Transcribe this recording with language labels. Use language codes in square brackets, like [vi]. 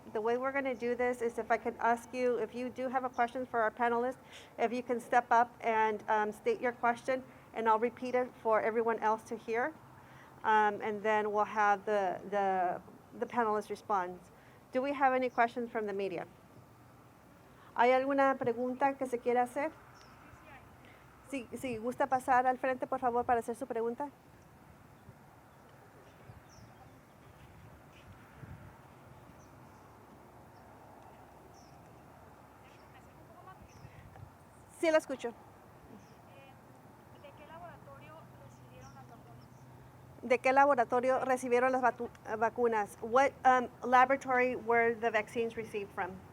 [en] The way we're going to do this is if I could ask you, if you do have a question for our panelists, if you can step up and state your question, and I'll repeat it for everyone else to hear. And then we'll have the panelists respond. Do we have any questions from the media? [es] ¿Hay alguna pregunta que se quiera hacer? Si gusta pasar al frente, por favor, para hacer su pregunta. Sí, la escucho. ¿De qué laboratorio recibieron las vacunas? [en] What laboratory were the vaccines received from?